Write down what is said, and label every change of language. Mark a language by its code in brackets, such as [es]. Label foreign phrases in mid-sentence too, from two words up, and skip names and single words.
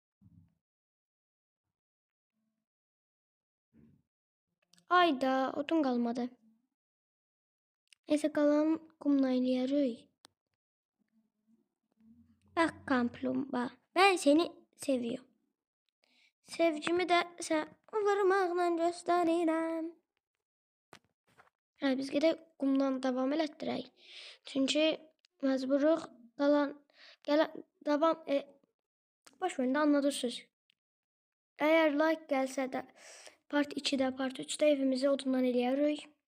[tr] Ayda odun kalmadı. Neyse, kalan kumla eləyərik. Bak kaplumbağa, ben seni seviyorum. [az] Sevgimi de sen varmaqla göstərirəm. Hadi biz gedək qumdan davam elətdirək. Çünki məcburuq davam boş verin də anladınız. Əgər like gəlsə də part 2-də, part 3-də evimizi odundan eləyərik.